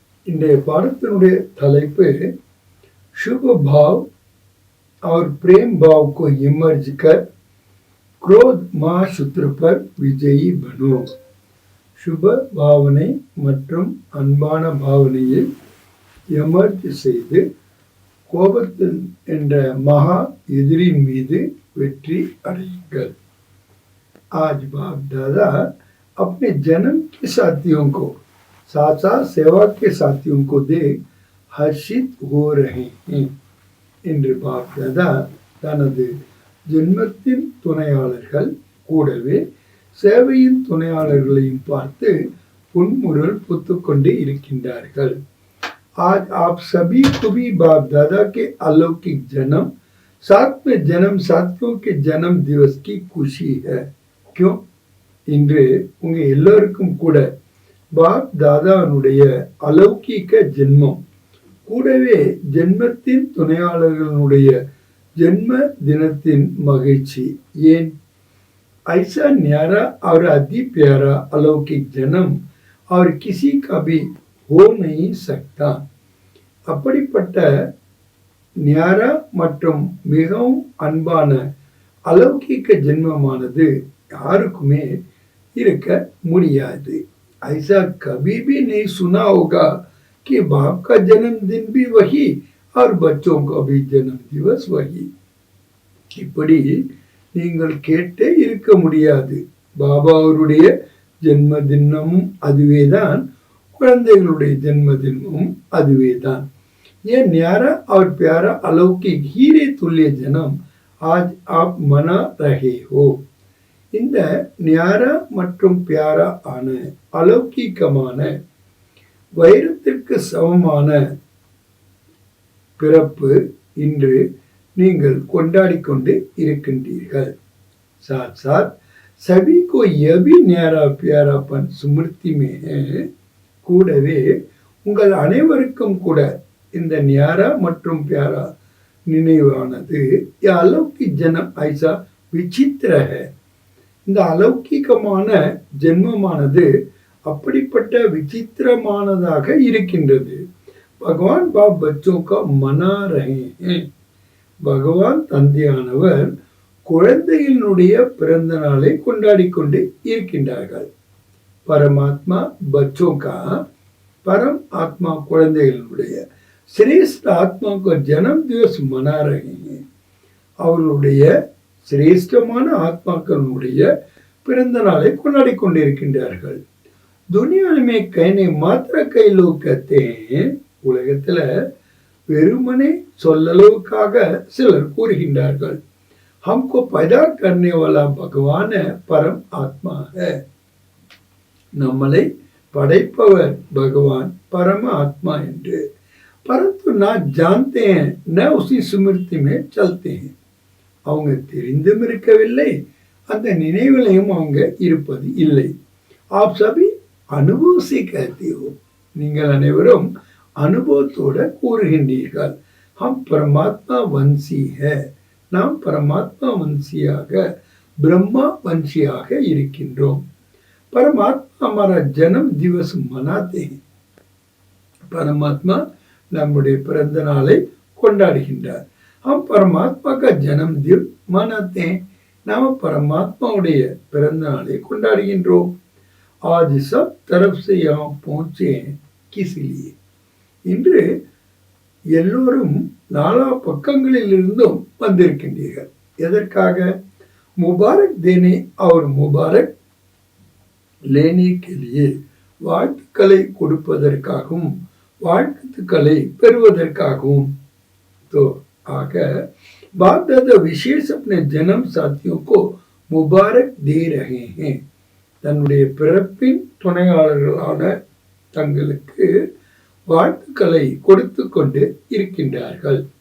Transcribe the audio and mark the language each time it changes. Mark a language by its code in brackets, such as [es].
[ta] இன்றைய பாடத்தினுடைய தலைப்பு [hi] शुभ भाव और प्रेम भाव को इमर्ज कर क्रोध महाशूत्र पर विजयी बनो. [ta] शुभ भावனை மற்றும் அன்பான பாவனையை எமர்ஜ் செய்து கோபத்தில் என்ற மகா எதிரின் மீது வெற்றி அடையுங்கள். [hi] आज बाप दादा अपने जन्म के साथियों को साथ साथ सेवा के साथियों को देख हर्षित हो रहे हैं. [ta] என்று பாப் தாதா தனது ஜென்மத்தின் துணையாளர்கள் கூடவே சேவையின் துணையாளர்களையும் பார்த்து புன்முறுவல் பூத்துக்கொண்டு இருக்கின்றார்கள். [hi] आज आप सभी को भी बाप दादा के अलौकिक जन्म साथ में जन्म साथियों के जन्म दिवस की खुशी है. क्यों? [ta] இன்று உங்க எல்லோருக்கும் கூட பாப் தாதானுடைய அலௌகிக ஜென்மம் கூடவே ஜென்மத்தின் துணையாளர்களுடைய ஜென்ம தினத்தின் மகிழ்ச்சி ஏன்? [hi] ऐसा न्यारा और अति प्यारा अलौकिक जन्म और किसी का भी हो नहीं सकता. [ta] அப்படிப்பட்ட न्यारा மற்றும் மிகவும் அன்பான அலௌகிக ஜென்மமானது யாருக்குமே இருக்க முடியாது. [hi] ऐसा कभी भी नहीं सुना होगा कि बाप का जन्मदिन भी वही और बच्चों का भी जन्म दिवस वही. [ta] இப்படி நீங்கள் கேட்டே இருக்க முடியாது. பாபா அவருடைய ஜென்ம தினமும் அதுவேதான், குழந்தைகளுடைய ஜென்ம தினமும் அதுவேதான். [hi] ये न्यारा और प्यारा अलौकिक हीरे तुल्य जन्म आज आप मना रहे हो. [ta] இந்த न्यारा மற்றும் प्यारा ஆன அலௌகிகமான வைரத்திற்கு சமமான பிறப்பு இன்று நீங்கள் கொண்டாடி கொண்டு இருக்கின்றீர்கள். [hi] साथ साथ सभी को यह भी न्यारा प्यारापन स्मृति में है. [ta] கூடவே உங்கள் அனைவருக்கும் கூட இந்த न्यारा மற்றும் प्यारा நினைவானது [hi] अलौकिक जन्म ऐसा विचित्र है. [ta] இந்த அலௌகிகமான ஜென்மமானது அப்படிப்பட்ட விசித்திரமானதாக இருக்கின்றது. [hi] பகவான் பாப் बच्चों का मना रहे हैं. [ta] பகவான் தந்தையானவர் குழந்தைகளினுடைய பிறந்த நாளை கொண்டாடி கொண்டு இருக்கின்றார்கள். [hi] பரமாத்மா बच्चों का परम आत्मा [ta] குழந்தைகளுடைய சிரேஷ்ட ஆத்மா [hi] को जन्म दिवस मना रहे हैं. [ta] அவர்களுடைய சிரேஷ்டமான ஆத்மாக்களுடைய பிறந்த நாளை கொண்டாடி கொண்டிருக்கின்றார்கள். [hi] दुनिया में कहने मात्र कई लोग कहते हैं. [ta] உலகத்துல வெறுமனே சொல்லலுக்காக சிலர் கூறுகின்றார்கள். [hi] हमको पैदा करने वाला भगवान है, परम आत्मा है. [ta] நம்மளை படைப்பவர் பகவான் பரம ஆத்மா என்று. [hi] परंतु ना जानते हैं न उसी स्मृति में चलते हैं. [ta] அவங்க தெரிந்தும் இருக்கவில்லை, அந்த நினைவிலையும் அவங்க இருப்பது இல்லை. [hi] आप सभी अनुभव से कहते हो. [ta] நீங்கள் அனைவரும் அனுபவத்தோட கூறுகின்றீர்கள். [hi] हम परमात्मा वंशी है. [ta] நாம் பரமாத்மா வம்சியாக ब्रह्मा वंशिயாக இருக்கின்றோம். [hi] परमात्मा हमारा जन्म दिवस मनाते हैं. [ta] பரமாத்மா நம்முடைய பிறந்த நாளை கொண்டாடுகின்றார். [hi] हम परमात्मा का जन्म दिन मनाते हैं. [ta] நாம் பரமாத்மாவுடைய பிறந்த நாளை கொண்டாடுகின்றோம். [hi] आज सब तरफ से यहाँ पहुंचे हैं किस लिए? [ta] இன்று எல்லோரும் நாலா பக்கங்களில் இருந்தும் வந்திருக்கின்றீர்கள். எதற்காக? [hi] முபாரக் தேனே और मुबारक लेने के लिए, [ta] வாழ்த்துக்களை கொடுப்பதற்காகவும் வாழ்த்துக்களை பெறுவதற்காகவும். तो [hi] आग बाप दादा विशेष अपने जन्म साथियों को मुबारक दे रहे हैं [ta] தன்னுடைய பிறப்பின் துணையாளர்களான தங்களுக்கு வாழ்த்துக்களை கொடுத்து கொண்டு இருக்கின்றார்கள்